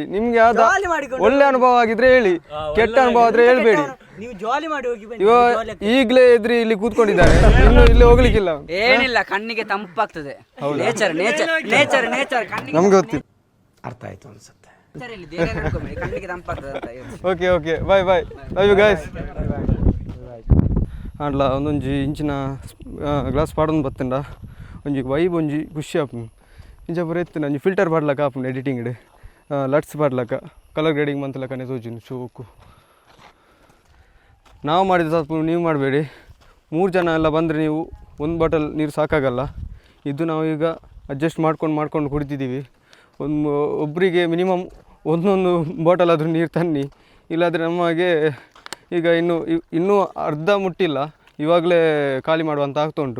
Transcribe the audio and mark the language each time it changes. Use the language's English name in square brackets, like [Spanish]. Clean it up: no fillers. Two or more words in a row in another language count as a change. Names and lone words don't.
[Kannada] ನಿಮ್ಗೆ ಯಾವ್ದು ಒಳ್ಳೆ ಅನುಭವ ಆಗಿದ್ರೆ ಹೇಳಿ, ಕೆಟ್ಟ ಅನುಭವ ಆದ್ರೆ ಹೇಳ್ಬೇಡಿ. ಇವಾಗ ಈಗಲೇ ಎದುರಿ ಇಲ್ಲಿ ಕೂತ್ಕೊಂಡಿದ್ದಾರೆ, ಇನ್ನು ಇಲ್ಲಿ ಹೋಗ್ಲಿಕ್ಕಿಲ್ಲ. ಏನಿಲ್ಲ, ಕಣ್ಣಿಗೆ ತಂಪಾಗ್ತದೆ. ನೇಚರ್ ನಮ್ಗೆ ಗೊತ್ತಿಲ್ಲ. ಅರ್ಥ ಆಯ್ತು ಅನ್ಸುತ್ತೆ. ಕಣ್ಣಿಗೆ ತಂಪಾಗ್ತದೆ. [English] OK, bye love you guys. [Tulu] ಆಡ್ಲ ಒಂದೊಂಜಿ ಇಂಚಿನ ಗ್ಲಾಸ್ ಪಾಡೊಂದು ಬತ್ತಂಡ ಒಂಜಿ ವೈಬ್ ಒಂಜಿ ಖುಷಿ ಆಪುಂಡು. ಇಂಚ ಪೂರ ಎತ್ತು ಒಂಜಿ ಫಿಲ್ಟರ್ ಪಾಡ್ಲಕ್ಕ ಆಪುಂಡು [English] editing LUTs [Tulu] ಪಾಡ್ಲಕ್ಕ [English] colour grading [Tulu] ಮಂತಲಕ್ಕನೆ ತೋಜಿನಿ ಶೋಕು. [Kannada] ನಾವು ಮಾಡಿದ ತಪ್ಪು ನೀವು ಮಾಡಬೇಡಿ. 3 ಜನ ಎಲ್ಲ ಬಂದರೆ ನೀವು 1 ಬಾಟಲ್ ನೀರು ಸಾಕಾಗಲ್ಲ. ಇದು ನಾವು ಈಗ ಅಡ್ಜಸ್ಟ್ ಮಾಡ್ಕೊಂಡು ಕುಡಿತಿದ್ದೀವಿ. ಒಬ್ಬರಿಗೆ ಮಿನಿಮಮ್ 1 ಬಾಟಲ್ ಆದರೂ ನೀರು ತನ್ನಿ, ಇಲ್ಲಾಂದರೆ ನಮಗೆ ಈಗ ಇನ್ನೂ ಅರ್ಧ ಮುಟ್ಟಿಲ್ಲ, ಇವಾಗಲೇ ಖಾಲಿ ಮಾಡುವಂತ ಆಗ್ತಾ ಉಂಟು.